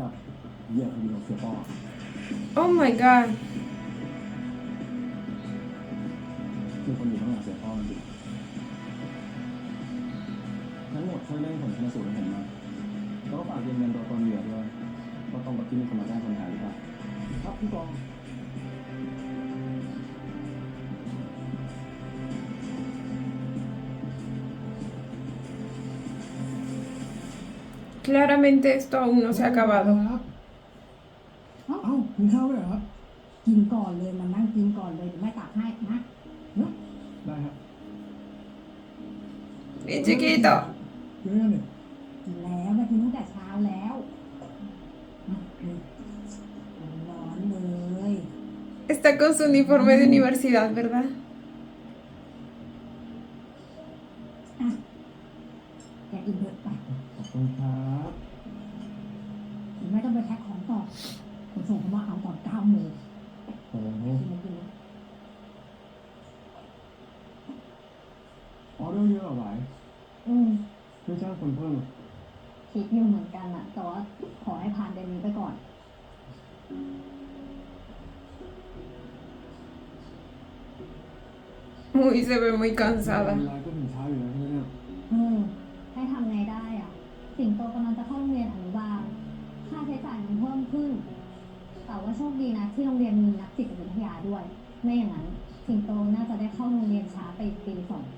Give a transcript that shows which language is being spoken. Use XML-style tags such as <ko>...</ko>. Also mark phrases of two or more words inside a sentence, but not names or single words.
<en>¡Oh my god!</en> <th>คือคนอยู่ข้างหลังเสียพ่อมันดิทั้งหมดช่วยเร่งผลชันสูตรให้ผมนะแล้วก็ฝากยืนยันตัวตนเหยื่อด้วยว่าตรงกับที่มีคนมาแจ้งคนหายหรือเปล่าครับพี่กอง</th> <es>Claramente esto aún no se ha acabado.</es> <th>เอ้ากินข้าวด้วยเหรอครับ กินก่อนเลยมันนั่งกินก่อนเลยไม่ตักให้นะ ได้ครับ</th> <es>Bien chiquito.</es> <th>เยอะเนี่ย กินแล้วมากินตั้งแต่เช้าแล้วร้อนเลย</th> <es>Está con su uniforme de universidad, ¿verdad?</es> <th>อ่ะแกกินเถอะไป ขอบคุณครับ ไม่ต้องไปแพ็คของต่อคนส่งเขามาเอาตอน9 โมง โอ้โห กินมากินนะ ออเดอร์เยอะเหรอไหว ไม่จ้างคนเพิ่ม คิดอยู่เหมือนกันอะแต่ว่าขอให้ผ่านเดือนนี้ไปก่อน</th> <es>Uy, se ve muy เว cansada.</es> <th>ลาก็ถึงเช้าอยู่แล้วใช่ไหมเนี่ย ให้ทำไงได้อะสิงโตกำลังจะเข้าโรงเรียนอนุบาลค่าใช้จ่ายมันเพิ่มขึ้นแต่ว่าโชคดีนะที่โรงเรียนมีนักจิตวิทยาด้วยไม่อย่างนั้นสิงโตน่าจะได้เข้าโรงเรียนช้าไปปี2 ปี</th>